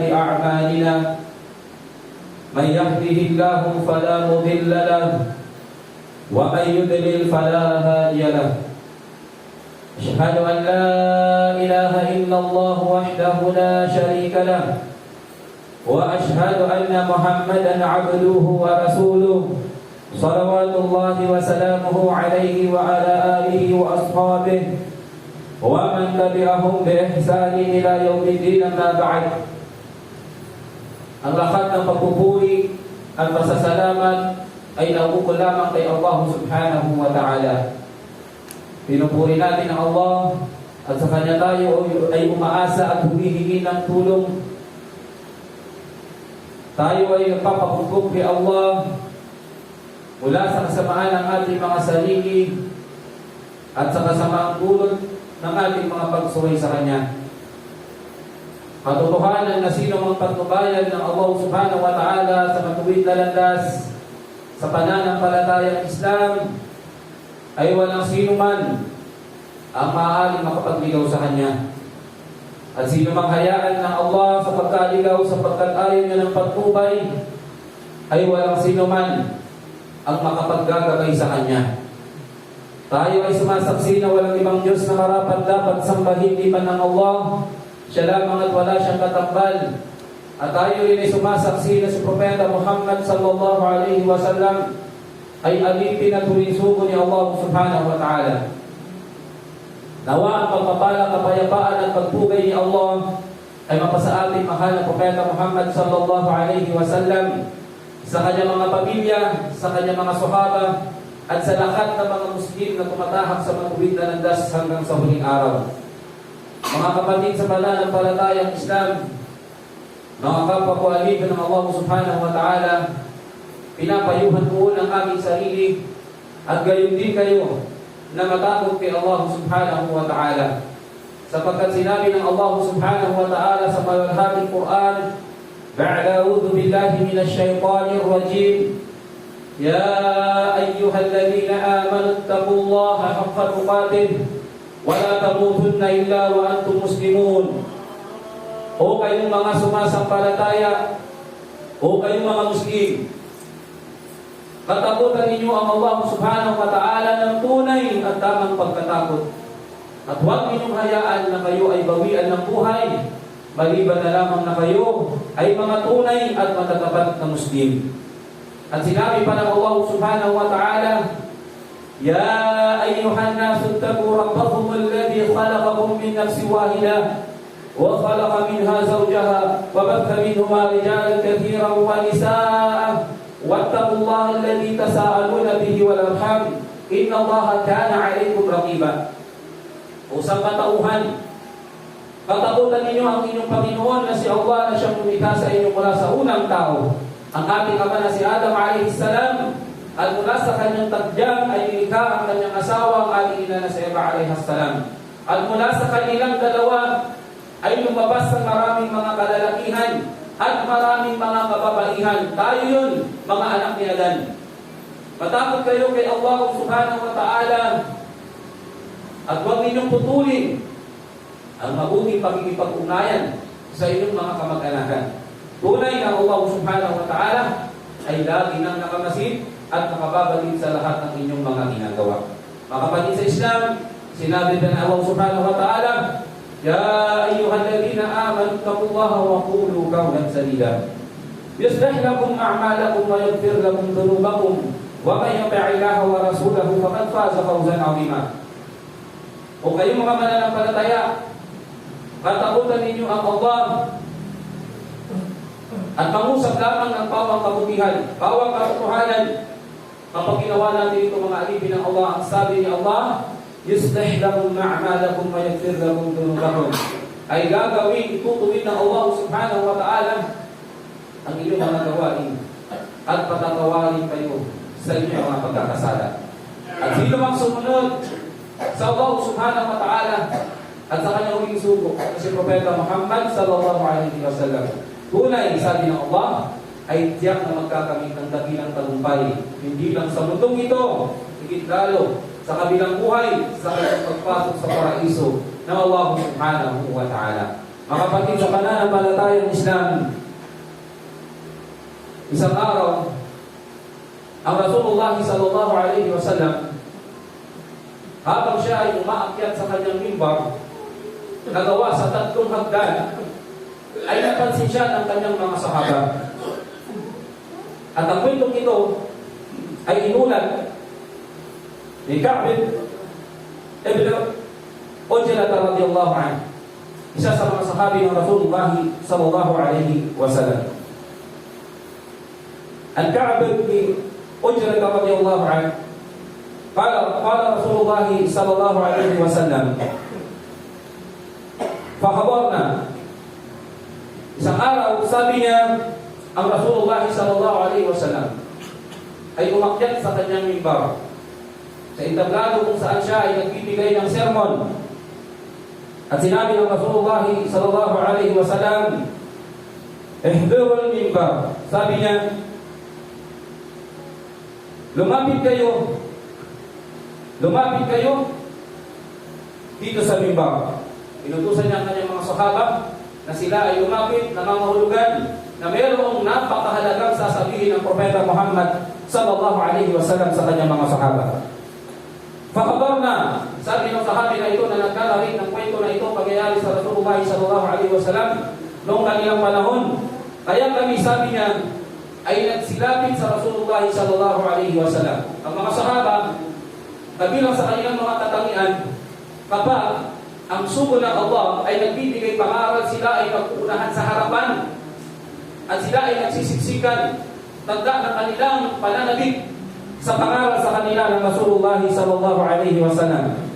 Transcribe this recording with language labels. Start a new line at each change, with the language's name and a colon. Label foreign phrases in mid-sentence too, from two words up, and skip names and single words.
Arabic: أعمالنا من يهده الله فلا مضل له ومن يضلل فلا هادي له أشهد أن لا إله إلا الله وحده لا شريك له وأشهد أن محمدا عبده ورسوله صلوات الله وسلامه عليه وعلى آله وأصحابه ومن تبعهم بإحسان إلى يوم الدين. أما بعد,
Filipino: ang lahat ng pagpupuri at pasasalamat ay nauukol lamang kay Allah
Arabic: سبحانه وتعالى.
Filipino: Pinupuri natin ang Allah at sa Kanya tayo ay umaasa at humihingi ng tulong. Tayo ay nagpapakugkog kay Allah mula sa kasamaan ng ating mga sarili at sa kasamaang dulot ng ating mga pagsuway sa Kanya. Katotohanan na sino mang patnubayan ng Allah
Arabic: سبحانه وتعالى
Filipino: sa matuwid na landas sa pananampalatayang Islam ay walang sino man ang maaaring makapagligaw sa Kanya. At sino mang hayaan ng Allah sa pagkaligaw sapagkat ayaw niya ng patnubay ay walang sino man ang makapaggagabay sa Kanya. Tayo ay sumasaksi na walang ibang Diyos na marapat dapat sambahin liban ng Allah. Siya lamang at wala siyang katambal. At tayo rin ay sumasaksi na si Propeta Muhammad
Arabic: صلى الله عليه وسلم
Filipino: ay alipin at huling sugo ni Allah
Arabic: سبحانه وتعالى.
Filipino: Nawa ang pagpapala, kapayapaan at pagpugay ni Allah ay mapasa ating mahal na Propeta Muhammad
Arabic: صلى الله عليه وسلم,
Filipino: sa kanyang mga pamilya, sa kanyang mga sahaba, at sa lahat ng mga Muslim na tumatahak sa matuwid na landas hanggang sa huling araw. Mga kapatid sa pananampalatayang Islam, mga kapwa ko alipin ng Allah
Arabic: سبحانه وتعالى,
Filipino: pinapayuhan ko ng aming sarili at gayon din kayo na matakot kay Allah
Arabic: سبحانه وتعالى.
Filipino: Sapagkat sinabi ng Allah
Arabic: سبحانه وتعالى
Filipino: sa malalhating Quran,
Arabic: "أعوذ بالله من الشيطان الرجيم. يا أيها الذين آمنوا اتقوا الله حق تقاته ولا تموتن إلا وأنتم مسلمون."
Filipino: O kayong mga sumasampalataya, o kayong mga Muslim, katakutan ninyo ang Allah
Arabic: سبحانه وتعالى
Filipino: ng tunay at tamang pagkatakot. At huwag ninyong hayaan na kayo ay bawian ng buhay, maliban na lamang na kayo ay mga tunay at matatapat na Muslim. At sinabi pa ng Allah
Arabic: سبحانه وتعالى يا أيها الناس اتقوا ربكم الذي خلقكم من نفس واحدة وخلق منها زوجها وبث منهما رجالا كثيرا ونساء واتقوا الله الذي تساءلون به والأرحام إن الله كان عليكم رقيبا."
Filipino: O sa katauhan, katakutan ninyo ang inyong Panginoon na si Allah na siyang lumikha sa inyo mula sa unang tao, ang ating ama na si Adam
Arabic: عليه السلام,
Filipino: at mula sa kanyang tadyang ay nilikha ang kanyang asawa, ang ating ina na si Eva
Arabic: عليه السلام.
Filipino: At mula sa kanilang dalawa ay lumabas ang maraming mga kalalakihan at maraming mga kababaihan. Tayo yun, mga anak ni Adan. Matakot kayo kay Allah
Arabic: سبحانه وتعالى
Filipino: at huwag ninyong putulin ang mabuting pagkikipag-ugnayan sa inyong mga kamag-anakan. Tunay na Allah
Arabic: سبحانه وتعالى
Filipino: ay lagi nang nakamasid at nakababalik sa lahat ng inyong mga ginagawa. Mga kapatid sa Islam, sinabi na
Arabic: Allah سبحانه وتعالى يا أيها الذين آمنوا اتقوا الله وقولوا قولا سديدا. يصلح لكم أعمالكم ويغفر لكم ذنوبكم ومن يطع الله ورسوله فقد فاز فوزا عظيما."
Filipino: O kayong mga mananampalataya, katakutan ninyo ang Allah at mangusap lamang ng pawang kabutihan, pawang katotohanan. Kapag ginawa natin ito mga alipin ng Allah, ang sabi ni Allah,
Arabic: "يصلح لكم أعمالكم ويغفر لكم ذنوبكم."
Filipino: Ay gagawin, itutuwid ng Allah
Arabic: سبحانه وتعالى
Filipino: ang inyong mga gawain at patatawarin kayo sa inyong mga pagkakasala. At Hindi namang sumunod sa Allah
Arabic: سبحانه وتعالى
Filipino: at sa kanyang huling sugo, si Propeta Muhammad
Arabic: صلى الله عليه وسلم.
Filipino: Tunay, sabi ng Allah, ay tiyak na magkakamit ng dakilang tagumpay. Hindi lang sa mundong ito, higit lalo sa kabilang buhay, sa kanyang pagpasok sa paraiso ng Allah
Arabic: سبحانه وتعالى.
Filipino: Mga kapatid sa pananampalatayang Islam, isang araw, ang Rasulullah
Arabic: صلى الله عليه وسلم,
Filipino: habang siya ay umaakyat sa kanyang mimbar, nagawa sa 3 hagdan, ay napansin siya ng kanyang mga sahaba. At ang kwentong ito ay inulat ni Ka'b ibn Ujrah
Arabic: رضي الله عنه,
Filipino: isa sa mga sahabi ng Rasulullah
Arabic: صلى الله عليه وسلم. Ang Ka'b ibn Ujrah رضي الله عنه, قال رسول الله صلى الله عليه وسلم فخبرنا.
Filipino: Isang araw, sabi niya, ang Rasulullah
Arabic: صلى الله عليه وسلم
Filipino: ay umakyat sa kanyang mimbar sa entablado kung saan siya ay nagbibigay ng sermon. At sinabi ng
Arabic: Rasulullah صلى الله عليه وسلم احضروا المنبر.
Filipino: Sabi niya, lumapit kayo dito sa mimbar. Inutusan niya ang kanyang mga sahaba na sila ay lumapit, nangangahulugan na mayroong napakahalagang sasabihin ng Propeta Muhammad
Arabic: صلى الله عليه وسلم
Filipino: sa kanyang mga sahaba. Fakabarna, sabi ng sahabi na ito na nagkalarit ng kwento na ito pagyayari sa Rasulullah
Arabic: صلى الله عليه وسلم
Filipino: noong kanilang panahon. Kaya kami, sabi niya, ay nagsilapit sa Rasulullah
Arabic: صلى الله عليه وسلم.
Filipino: Ang mga sahaba, kabilang sa kanilang mga katangian, kapag ang sugo ng Allah ay nagbibigay pangaral, sila ay magpuunahan sa harapan at sila ay nagsisiksikan tanda ng kanilang pananabik sa pangaral sa kanila ng Rasulullah
Arabic: صلى الله عليه وسلم.